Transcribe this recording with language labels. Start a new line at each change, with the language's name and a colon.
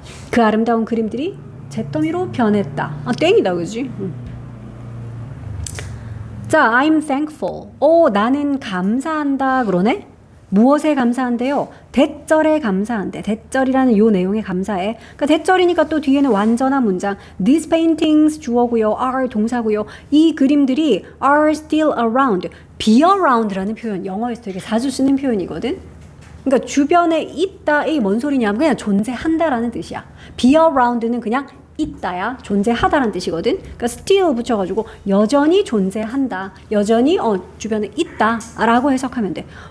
Korean: 그 아름다운 그림들이 잿더미로 변했다. 땡이다, 그지? 자,
English: I'm thankful.
Korean: 나는 감사한다 그러네? 무엇에 감사한데요? 대절에 감사한대. 대절이라는 요 내용에 감사해. 그러니까 대절이니까 또 뒤에는 완전한 문장.
English: These paintings
Korean: 주어고요. are 동사고요. 이 그림들이
English: are still around.
Korean: be around라는 표현. 영어에서 되게 자주 쓰는 표현이거든. 그러니까 주변에 있다, 이 뭔 소리냐면 그냥 존재한다라는 뜻이야. be around는 그냥 있다야, 존재하다라는 뜻이거든. 그러니까 still 붙여가지고 여전히 존재한다, 여전히 주변에 있다라고 해석하면 돼.